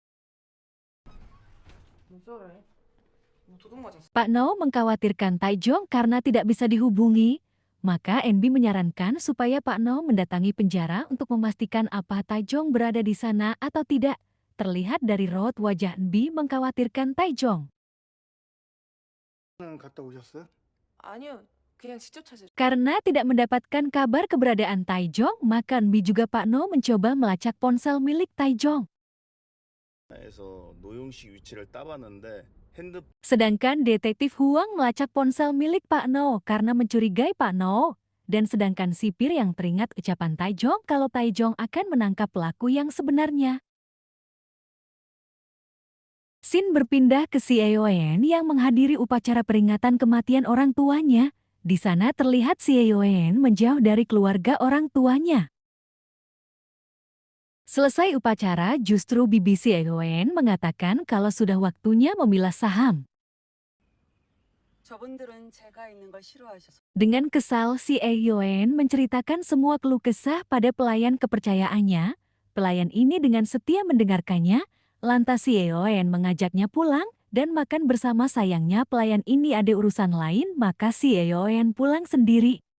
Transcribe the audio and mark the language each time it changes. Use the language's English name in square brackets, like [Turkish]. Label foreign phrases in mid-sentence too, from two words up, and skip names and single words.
[Indonesian] Pak No mengkhawatirkan Taejong karena tidak bisa dihubungi. Maka NB menyarankan supaya Pak No mendatangi penjara untuk memastikan apa Taejong berada di sana atau tidak. Terlihat dari raut wajah NB mengkhawatirkan Taejong. [Korean] 갔다 오셨어요? 아니요, 그냥 직접 찾으. [Indonesian] Karena tidak mendapatkan kabar keberadaan Taejong, maka NB juga Pak No mencoba melacak ponsel milik Taejong. [Korean] 에서 노용 씨 위치를 따봤는데 핸드 [Indonesian] Sedangkan detektif Huang melacak ponsel milik Pak No karena mencurigai Pak No. Dan sedangkan sipir yang teringat ucapan Taejong kalau Taejong akan menangkap pelaku yang sebenarnya. Scene berpindah ke si Eoen yang menghadiri upacara peringatan kematian orang tuanya. Di sana terlihat si Eoen menjauh dari keluarga orang tuanya. Selesai upacara, justru bibi si Eoen mengatakan kalau sudah waktunya memilah saham. [Korean] 저분들은 제가 있는 걸 싫어하셔서 [Indonesian] Dengan kesal, si Eoen menceritakan semua keluh kesah pada pelayan kepercayaannya. Pelayan ini dengan setia mendengarkannya, lantas si Eoen mengajaknya pulang dan makan bersama. Sayangnya pelayan ini ada urusan lain, maka si Eoen pulang sendiri.